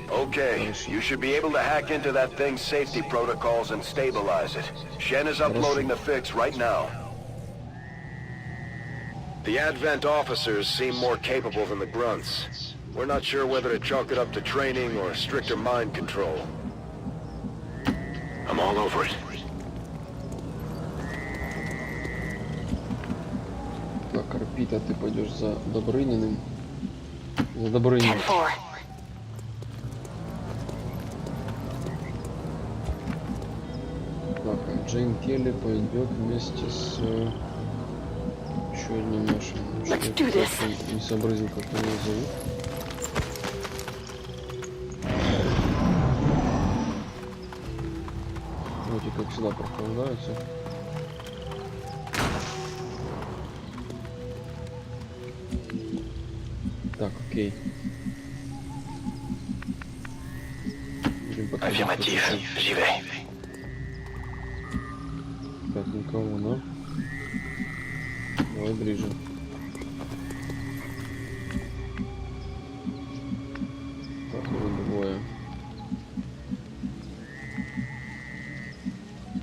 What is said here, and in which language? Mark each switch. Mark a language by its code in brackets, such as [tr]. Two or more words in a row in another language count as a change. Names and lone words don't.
[en] Okay, you should be able to hack into that thing's safety protocols and stabilize it. Shen is uploading the fix right now. The Advent officers seem more capable than the grunts. We're not sure whether to chalk it up to training or stricter mind control. I'm all over it. [ru] Так, Арпита, ты пойдешь за Добрыниным. За Добрыниным. 10-4. Так, а Джейн Келли пойдет вместе с еще одним нашим. [en] Let's do this. [ru] Не сообразил, как его зовут. Вроде как всегда прохлаждаются. Так, окей. [fr] Affirmative, j'y vais. [ru] Так, никого, да? Давай ближе. Так, уже двое. Так,